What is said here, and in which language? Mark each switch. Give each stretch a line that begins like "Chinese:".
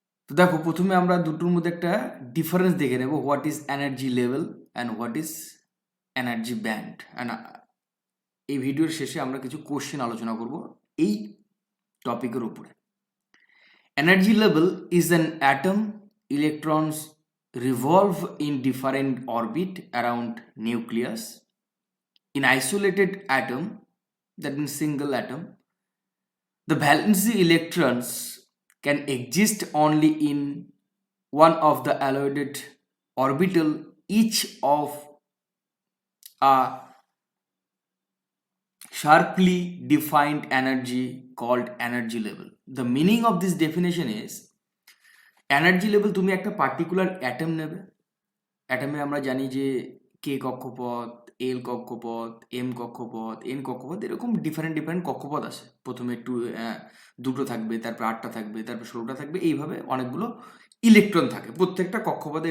Bangla: তো দেখো, প্রথমে আমরা দুটোর মধ্যে একটা ডিফারেন্স দেখে নেব,
English: What is energy level and what is energy band.
Bangla: And এই ভিডিওর শেষে আমরা কিছু কোশ্চেন আলোচনা করব এই টপিকের উপরে।
English: Energy level is an atom, electrons revolve in different orbit around nucleus. In isolated atom, that means single atom, the valency electrons can exist only in one of the allocated orbital, each of a sharply defined energy called energy level. The meaning of this definition is,
Bangla: energy level তুমি একটা particular atom নেবে। অ্যাটমে আমরা জানি যে কে কক্ষপথ, এল কক্ষপথ, M কক্ষপথ, N কক্ষপথ, এরকম ডিফারেন্ট কক্ষপথ আছে। প্রথমে দুটো থাকবে, তারপর 8টা থাকবে, তারপর 16টা থাকবে, এইভাবে অনেকগুলো ইলেকট্রন থাকে প্রত্যেকটা কক্ষপথে।